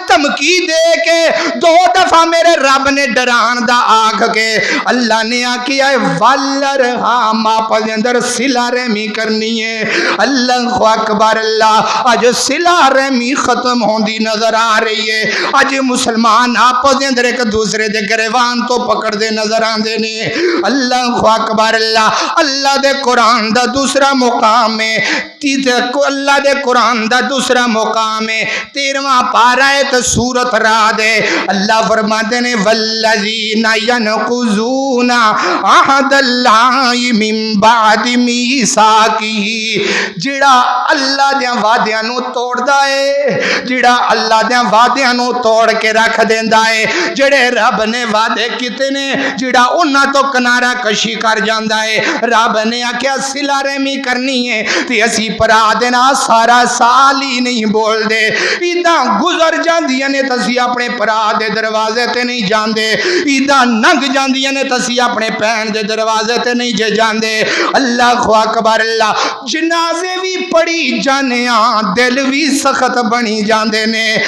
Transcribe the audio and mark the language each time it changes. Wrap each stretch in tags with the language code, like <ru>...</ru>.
<pa>دھمکی دے کے 2 دفعہ میرے رب نے ڈران دا آکھ کے اللہ نے آکھیا ہے والارحام آپس اندر صلہ رحمی کرنی ہے. اللہ اکبر اللہ. اج صلہ رحمی ختم ہوندی نظر آ رہی ہے. اج مسلمان آپس اندر ایک دوسرے دے گریوان تو پکڑ دے نظر آندے نے. اللہ اکبر اللہ. اللہ دے قرآن دا دوسرا مقام ہے. اللہ دے قرآن دا دوسرا مقام ہے 13واں پارہ ہے تو سورت رعد ہے.</pa> <ar>اللہ فرماتے نے والذین ینقضون عہد اللہ من بعد میثاقہ.</ar> <pa>جڑا اللہ دے وعدیاں نو توڑدا ہے, جڑا اللہ دے وعدیاں نو توڑ کے رکھ دیندا ہے, جڑے رب نے وعدے کیتے نے جڑا انہاں تو کنارہ کشی کر جاندا ہے. رب نے آکھیا صلہ رحمی کرنی ہے تے اسی پرا دینا سارا سال ہی نہیں بول دے. عیداں گزر جاندیاں نے تسی اپنے پرا دے دروازے تے نہیں جاندے. عیداں ننگ جاندیاں نے تسی اپنے بہن دے دروازے تے نہیں جے جاندے. اللہ اکبر اللہ. جنازے بھی پڑھی جانے دل بھی سخت بنی جاندے نے.</pa>